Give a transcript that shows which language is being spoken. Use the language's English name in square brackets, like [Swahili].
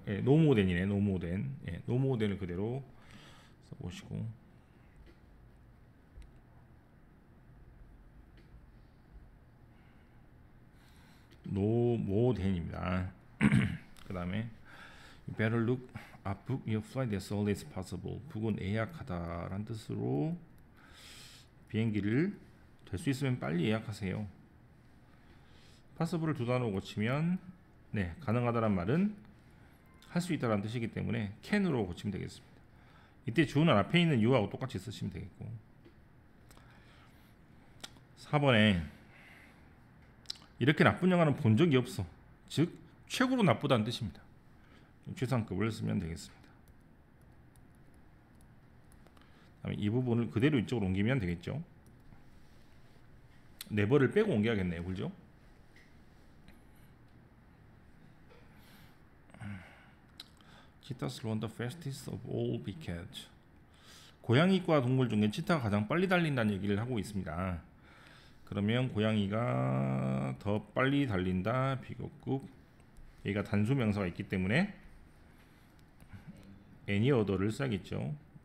[Korean] 예, no more than이네. no more than. 예, no more than을 그대로 써보시고 no more than입니다. 그 다음에 [English] better look book your flight as early as possible. [Korean] book은 예약하다라는 뜻으로 비행기를 될 수 있으면 빨리 예약하세요. possible을 두 단어로 고치면 네, 가능하다란 말은 할 수 있다라는 뜻이기 때문에 can으로 고치면 되겠습니다. 이때 주어는 앞에 있는 you하고 똑같이 쓰시면 되겠고 4번에 이렇게 나쁜 영화는 본 적이 없어. 즉 최고로 나쁘다는 뜻입니다. 최상급을 쓰면 되겠습니다. 그다음에 이 부분을 그대로 이쪽으로 옮기면 되겠죠. 네버를 빼고 옮겨야겠네요. 그죠? [English] Cheetahs run the fastest of all big cats. [Korean] 고양이과 동물 중에 치타가 가장 빨리 달린다는 얘기를 하고 있습니다. 그러면 고양이가 더 빨리 달린다 비교급 얘가 단수 명사가 있기 때문에 any other를 써야겠죠.